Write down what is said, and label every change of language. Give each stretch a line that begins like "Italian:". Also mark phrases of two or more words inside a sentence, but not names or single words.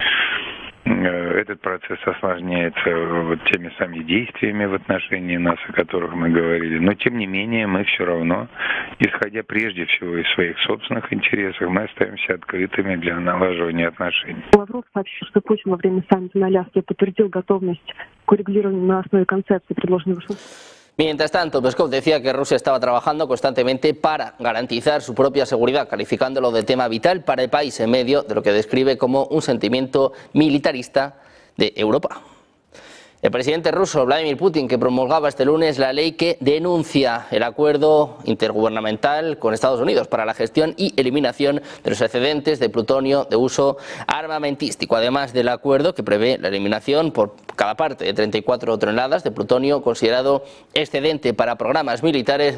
Russian: Этот процесс осложняется вот теми самыми действиями в отношении нас, о которых мы говорили. Но, тем не менее, мы все равно, исходя прежде всего из своих собственных интересов, мы остаемся открытыми для налаживания отношений. Лавров сообщил, что Путин во время саммита на Аляске подтвердил готовность к урегулированию на основе концепции, предложенной Вашингтоном.
Spanish: Mientras tanto, Peskov decía que Rusia estaba trabajando constantemente para garantizar su propia seguridad, calificándolo de tema vital para el país en medio de lo que describe como un sentimiento militarista de Europa. El presidente ruso Vladimir Putin, que promulgaba este lunes la ley que denuncia el acuerdo intergubernamental con Estados Unidos para la gestión y eliminación de los excedentes de plutonio de uso armamentístico, además del acuerdo que prevé la eliminación por cada parte de 34 toneladas de plutonio considerado excedente para programas militares.